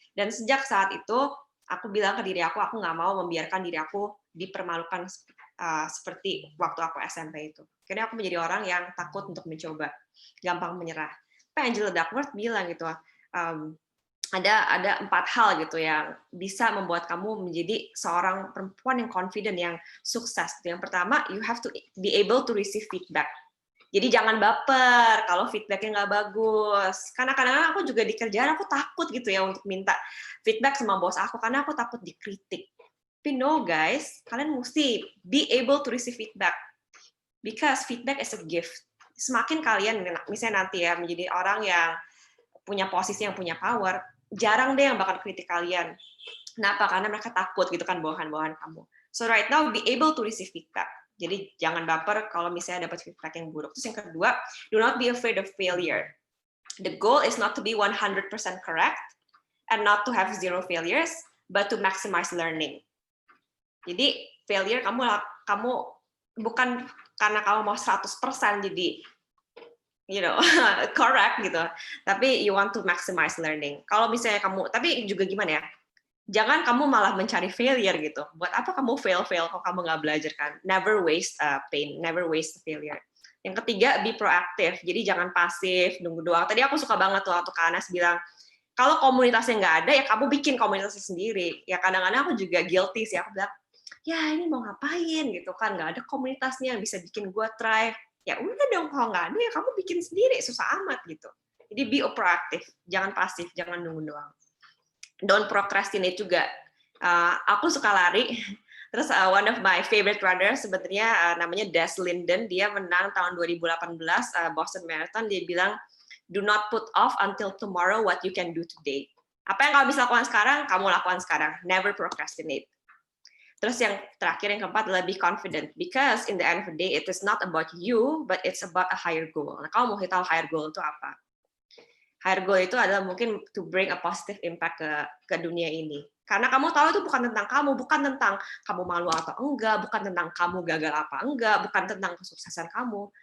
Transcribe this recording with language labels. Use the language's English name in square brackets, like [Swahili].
[Indonesian] Dan sejak saat itu, aku bilang ke diri aku nggak mau membiarkan diri aku dipermalukan seperti waktu aku SMP itu. Akhirnya aku menjadi orang yang takut untuk mencoba, gampang menyerah. Pak Angela Duckworth bilang gitu, ada 4 hal gitu yang bisa membuat kamu menjadi seorang perempuan yang confident, yang sukses. Yang pertama, [English] you have to be able to receive feedback. [Indonesian] Jadi jangan baper kalau feedbacknya nggak bagus. Karena kadang-kadang aku juga di kerjaan aku takut gitu ya untuk minta feedback sama bos aku karena aku takut dikritik. Tapi [English] no guys, [Indonesian] kalian mesti [English] be able to receive feedback because feedback is a gift. [Indonesian] Semakin kalian misalnya nanti ya menjadi orang yang punya posisi, yang punya power, jarang deh yang bakal kritik kalian. Kenapa? Karena mereka takut gitu kan bawahan-bawahan kamu. [English] So right now be able to receive feedback. [Indonesian] Jadi jangan baper kalau misalnya dapat feedback yang buruk. Terus yang kedua, [English] do not be afraid of failure. The goal is not to be 100% correct and not to have 0 failures, but to maximize learning. [Indonesian] Jadi failure kamu bukan karena kamu mau 100% jadi correct gitu. Tapi [English] you want to maximize learning. [Indonesian] Kalau misalnya kamu, tapi juga gimana ya? Jangan kamu malah mencari failure gitu. Buat apa kamu fail kalau kamu nggak belajar kan? [English] Never waste pain, never waste failure. [Indonesian] Yang ketiga, [English] be proaktif. [Indonesian] Jadi jangan pasif, nunggu doang. Tadi aku suka banget tuh waktu Kak Anas bilang, kalau komunitasnya nggak ada, ya kamu bikin komunitasnya sendiri. Ya kadang-kadang aku juga guilty sih. Aku bilang, ya ini mau ngapain gitu kan? Nggak ada komunitasnya yang bisa bikin gue thrive. Ya udah dong, kalau nggak ada ya kamu bikin sendiri, susah amat gitu. Jadi [English] be proaktif, [Indonesian] jangan pasif, jangan nunggu doang. [English] Don't procrastinate [Indonesian] juga. Aku suka lari. Terus [English] one of my favorite runners [Indonesian] sebenarnya namanya [English] Des Linden. [Indonesian] Dia menang tahun 2018 Boston Marathon. Dia bilang, [English] do not put off until tomorrow what you can do today. [Indonesian] Apa yang kamu bisa lakukan sekarang, kamu lakukan sekarang. [English] Never procrastinate. [Indonesian] Terus yang terakhir, yang keempat adalah be confident. [English] Because in the end of the day, it is not about you, but it's about a higher goal. [Indonesian] Nah, kamu mau tahu higher goal itu apa? [English] Higher goal [Indonesian] itu adalah mungkin [English] to bring a positive impact [Indonesian] ke dunia ini. Karena kamu tahu itu bukan tentang kamu, bukan tentang kamu malu atau enggak, bukan tentang kamu gagal apa enggak, bukan tentang kesuksesan kamu.